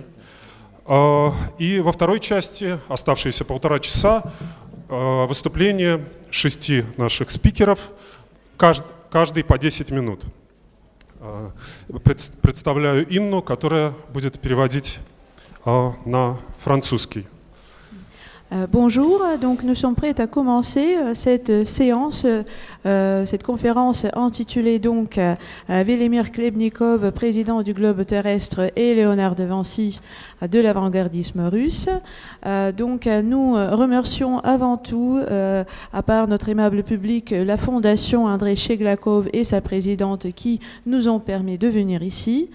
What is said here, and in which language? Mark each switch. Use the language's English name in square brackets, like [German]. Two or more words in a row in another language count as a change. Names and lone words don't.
[Russian] И во второй части, оставшиеся полтора часа, выступление 6 наших спикеров, каждый по 10 минут. Представляю Инну, которая будет переводить на французский. [French] Bonjour, donc nous sommes prêts à commencer cette séance, cette conférence intitulée donc Velimir Khlebnikov, président du globe terrestre, et Léonard de Vinci de l'avant-gardisme russe. Donc nous remercions avant tout, à part notre aimable public, la fondation Andrei Cheglakov et sa présidente qui nous ont permis de venir ici.